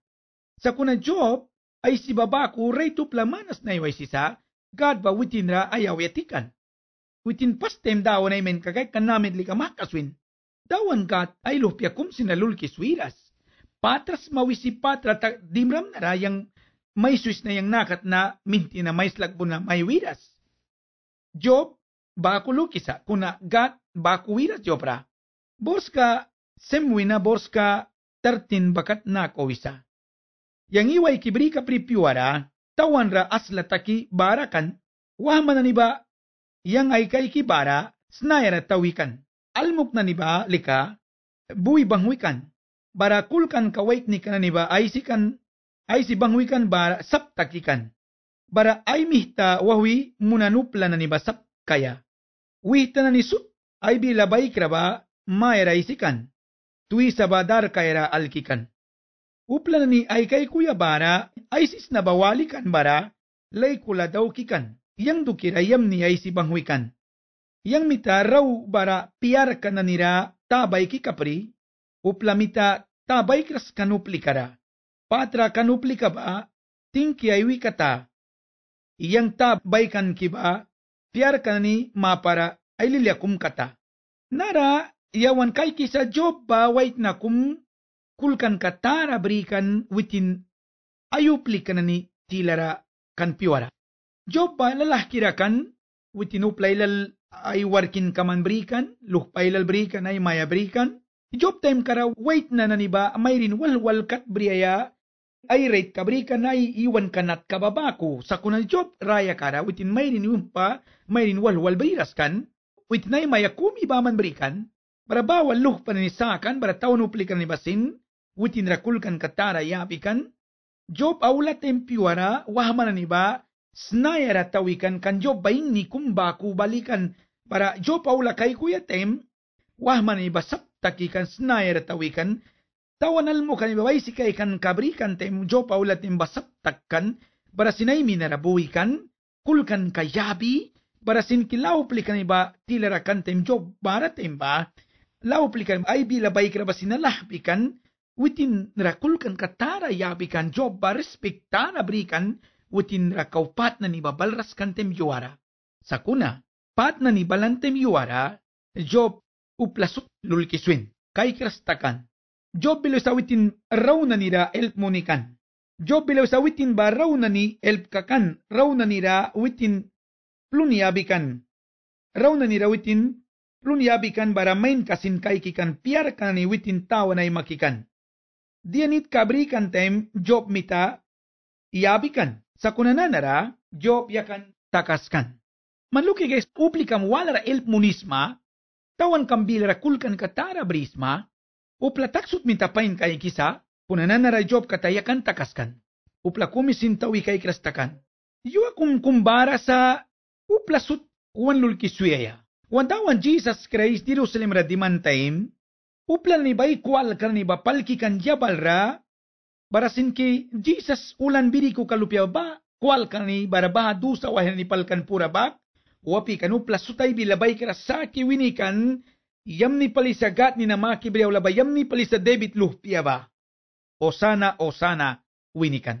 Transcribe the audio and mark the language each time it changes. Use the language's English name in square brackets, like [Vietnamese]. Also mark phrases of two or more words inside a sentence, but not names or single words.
[Mískito] Sa kuna Job ay si babaku rayto plamanas na iway sisa, God ba witin ra ayaw yatikan. Witin pastem dawan ay men kagay kanamid li kamakaswin. Dawan God ay lupya kum sinalul kiswiras. Patras mawisi patra dimram na ra yang may suis na yang nakat na minti na may slagbo na may wiras. Job baku lukisa kuna God baku wiras Job ra. Borska semwina borska 13 bakat na kowisa. Yang iway kibri ka pripiwara, tawan ra aslataki barakan, wahman na niba, yang ay kay kibara, snayara tawikan. Almuk na niba, lika, buwi bangwikan. Barakulkan kawait ni kananiba, ay si bangwikan bara saptakikan. Bara ay mihta wahwi munanupla na niba sapkaya. Wihta na nisut, ay bilabay kraba, mayra isikan, tui sabadar kaira alkikan. Upla ni ay kay kuya bara, ay sis na bawalikan bara, lay kula daw kikan, yang dukirayam ni ay si bangwikan. Yang mita raw bara piyar ka na nira tabay kikapri, upla mita tabay kras kanupli kara. Patra kanupli ka ba, tingki ay wikata. Yang tabay kan kiba, piyar ka ni mapara ay lilyakum kata. Nara, yawan kay kisa Job ba wait na kulkan katara berikan witin ayupli ka na ni tilara kan piwara. Job ba lalah kirakan witin uplaylal ay warkin kaman berikan, luhpaylal berikan ay maya berikan. Job time kara wait na naniba mayrin walwal kat briaya ay rate ka berikan ay iwan kanat kababako. Sa kunan Job raya kara witin mayrin umpa mayrin walwal beriras kan. Witin ay maya kumi baman berikan. Para bawal luh paninisakan, para taon uplikan ni basin, witin rakulkan katara yapikan, Job aula tempiwara, wahman ni ba, snayara tawikan kan Job baing ni kumbaku balikan, para Job aula kay kuya tem, wahman ni ba saptakikan snayara tawikan, tawanal mo kan ibaway si kay kan kabrikan tem, Job aula tem basaptakkan, para sinay minarabuikan, kulkan kayabi, para sinkilaw plikan iba, tilarakan tem Job, bara tem ba, law plikan ay bilabay kraba sinalahpikan, witin rakulkan katara yabikan Job ba respekta na berikan, witin rakaupat na ni babalras kantem yuara. Sa kuna, pat na ni balantem yuara, Job uplasut lulkiswin, kay krastakan. Job bilaw sa witin raw na nira elp munikan. Job bilaw sa witin ba raw na ni elp kakan, raw na nira witin pluniabikan. Raw na nira witin plunyabikan bara main kasin kay kikan piar ka ni witin tawa na makikan. Dianit kabrikan tem Job mita iabikan. Sa kunananara, Job yakan takaskan. Manluki guys, uplikam walara elp munisma, tawan kambilara kulkan katara brisma, upla taksut minta pain kay kisa, kunananara Job katayakan takaskan. Upla kumisin tawi kay krastakan. Yua kumbara sa upla sut wanlul kisuyaya. Wantawan Jesus Christ di Jerusalem ra dimantaim, uplan ni bay kual kan ni bapalki kan jabal ra, barasin ki Jesus ulan biri ko kalupya ba, kual kan ni barabaha dusa wahin ni palkan pura ba, wapi kan uplas sutay bilabay kara sa kiwinikan, yam ni palisagat ni namaki briyaw laba, yam ni palisa debit luhpya ba, osana winikan.